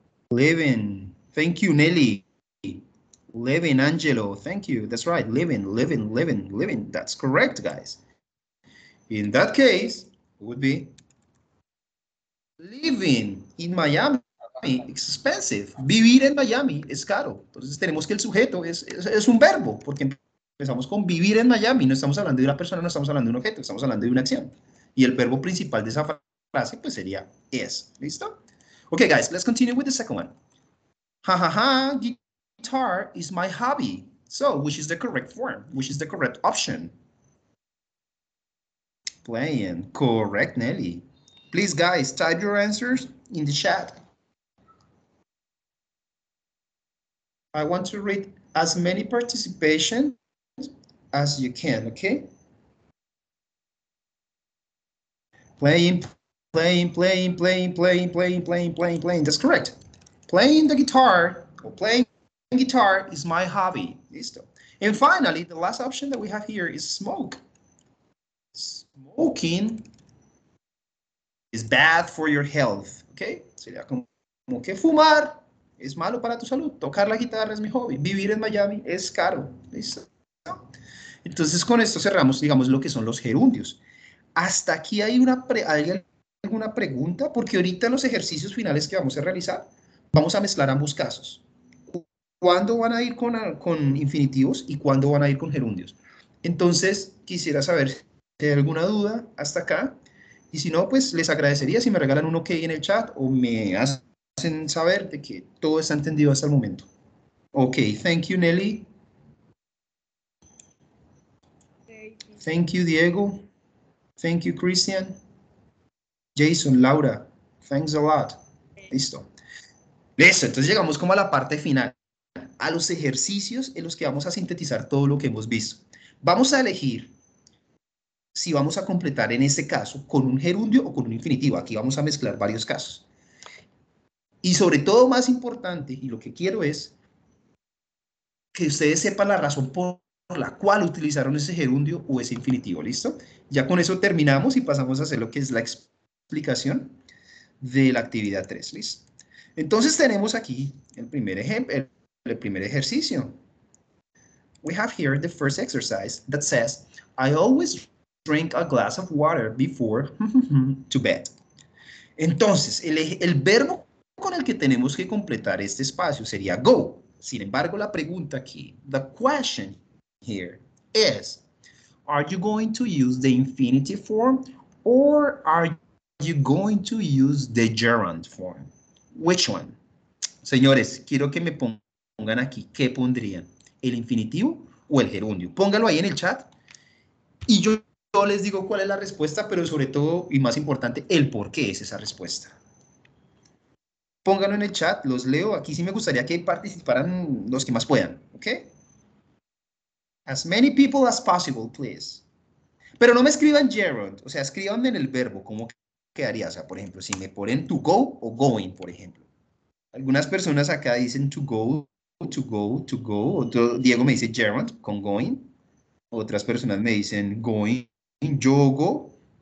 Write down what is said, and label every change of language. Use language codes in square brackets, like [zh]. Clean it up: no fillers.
[en] Living. Thank you, Nelly. Living, Angelo. Thank you. That's right. Living, living, living, living. That's correct, guys. In that case, it would be living in Miami. It's expensive. [es] Vivir en Miami es caro. Entonces tenemos que el sujeto es un verbo, porque empezamos con vivir en Miami. No estamos hablando de una persona, no estamos hablando de un objeto, estamos hablando de una acción. Y el verbo principal de esa frase pues sería es. ¿Listo? [en] Okay, guys, let's continue with the second one. Ha ha ha, guitar is my hobby. So, which is the correct form? Which is the correct option? Playing. Correct, Nelly. Please, guys, type your answers in the chat. I want to read as many participation as you can, okay? Playing, playing, playing, playing, playing, playing, playing, playing, playing. That's correct. Playing the guitar or playing guitar is my hobby. [es] Listo. [en] And finally, the last option that we have here is smoke. Smoking is bad for your health, okay? [es] Sería como que fumar es malo para tu salud. Tocar la guitarra es mi hobby. Vivir en Miami es caro. ¿Listo? Entonces, con esto cerramos, digamos, lo que son los gerundios. Hasta aquí hay alguna pregunta, porque ahorita en los ejercicios finales que vamos a realizar, vamos a mezclar ambos casos. ¿Cuándo van a ir con infinitivos y cuándo van a ir con gerundios? Entonces, quisiera saber si hay alguna duda hasta acá. Y si no, pues les agradecería si me regalan un OK en el chat o me hacen saber de que todo está entendido hasta el momento. [en] OK, thank you, Nelly. Thank you, Diego. Thank you, Christian. Jason, Laura, thanks a lot. [es] Listo. Listo, entonces llegamos como a la parte final, a los ejercicios en los que vamos a sintetizar todo lo que hemos visto. Vamos a elegir si vamos a completar en este caso con un gerundio o con un infinitivo. Aquí vamos a mezclar varios casos. Y sobre todo, más importante, y lo que quiero es que ustedes sepan la razón por la cual utilizaron ese gerundio o ese infinitivo, ¿listo? Ya con eso terminamos y pasamos a hacer lo que es la explicación de la actividad 3, ¿listo? Entonces tenemos aquí el primer ejemplo, el primer ejercicio. [en] We have here the first exercise that says, I always drink a glass of water before to bed. [es] Entonces, el verbo con el que tenemos que completar este espacio sería go. Sin embargo, la pregunta aquí, [en] the question here is, are you going to use the infinitive form or are you going to use the gerund form? Which one? [es] Señores, quiero que me pongan aquí, ¿qué pondrían? ¿El infinitivo o el gerundio? Póngalo ahí en el chat y yo les digo cuál es la respuesta, pero sobre todo, y más importante, el por qué es esa respuesta. Pónganlo en el chat, los leo. Aquí sí me gustaría que participaran los que más puedan, ¿ok? [en] As many people as possible, please. [es] Pero no me escriban gerund, o sea, escríbanme en el verbo, ¿cómo quedaría? O sea, por ejemplo, si me ponen to go o going, por ejemplo. Algunas personas acá dicen to go, to go, to go. Diego me dice gerund con going. Otras personas me dicen going, yo go.